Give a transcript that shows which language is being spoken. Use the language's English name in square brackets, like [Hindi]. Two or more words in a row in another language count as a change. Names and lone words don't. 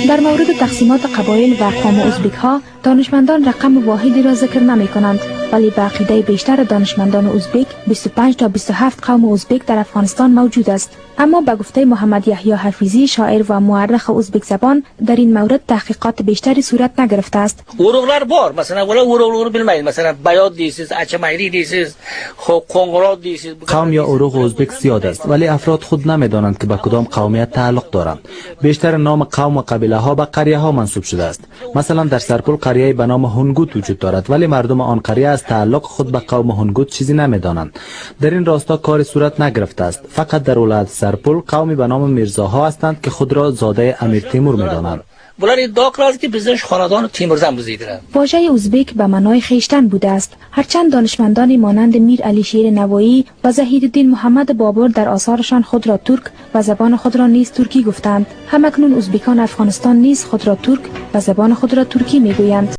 [Persian] در مورد تقسیمات قبایل و اقوام ازبک ها دانشمندان رقم واحدی را ذکر نمی کنند، ولی به عقیده بیشتر دانشمندان ازبک 25 تا 27 قوم ازبک در افغانستان موجود است. اما به گفته محمد یحیی حفیظی شاعر و مورخ ازبک زبان در این مورد تحقیقات بیشتری صورت نگرفته است. [Uzbek] urug'lar bor, masalan ular urug'larni bilmaydi, masalan bayot deysiz, achamayri deysiz, qo'ng'irot deysiz. [Persian] قوم یا عروق ازبک زیاد است، ولی افراد خود نمیدانند که به کدام قومیت تعلق دارند. بیشتر نام قوم و قبیله ها به قریه ها منسوب شده است. مثلا در سرپل قریه به نام هنگوت وجود دارد، ولی مردم آن قریه از تعلق خود به قوم هنگوت چیزی نمیدانند. در این راستا کار صورت نگرفته است. فقط در ولایت سرپل قومی به نام میرزاها هستند که خود را زاده امیر تیمور میدانند. [Uzbek] bular iddio qiladi که bizning xonadon Temurdan buziydilar. [Persian] واژه ازبک به معنای خیشتن بوده است. هرچند دانشمندانی مانند میر علی شیر نوایی و زهیرالدین محمد بابر در آثارشان خود را ترک و زبان خود را نیز ترکی گفتند، همکنون ازبکان افغانستان نیز خود را ترک و زبان خود را ترکی میگویند.